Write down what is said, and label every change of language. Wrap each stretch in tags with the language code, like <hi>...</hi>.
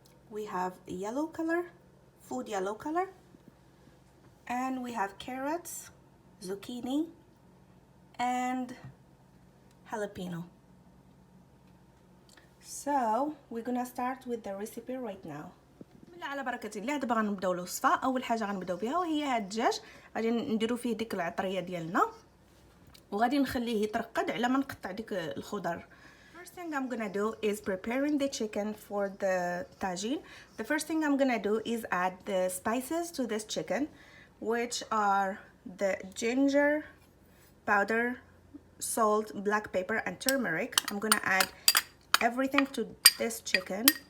<en>We have yellow color, food yellow color, and we have carrots, zucchini, and jalapeno. So we're gonna start with the recipe right now.</en> <ar>على بركه الله. دابا غنبداو الوصفه. اول حاجه غنبداو بها وهي هاد الدجاج، غادي نديرو فيه ديك العطريه ديالنا وغادي نخليه يترقد على ما نقطع ديك الخضر.</ar> <en>First thing I'm gonna do is preparing the chicken for the tagine. The first thing I'm gonna do is add the spices to this chicken, which are the ginger powder, salt, black pepper, and turmeric. I'm gonna add everything to this chicken.</en>